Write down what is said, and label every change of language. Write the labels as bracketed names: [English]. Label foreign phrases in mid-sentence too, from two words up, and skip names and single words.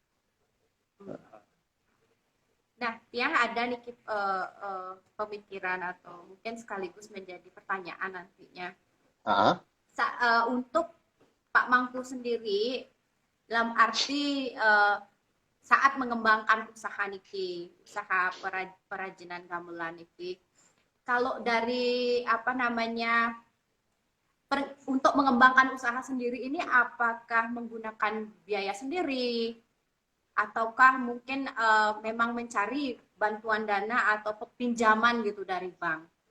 [Indonesian] Nah, yang ada nih pemikiran atau mungkin sekaligus menjadi pertanyaan nantinya. Untuk Pak Mangku sendiri, dalam arti saat mengembangkan usaha perajinan gamelan niki, kalau dari untuk mengembangkan usaha sendiri ini, apakah menggunakan biaya sendiri ataukah mungkin memang mencari bantuan dana atau pinjaman gitu dari bank?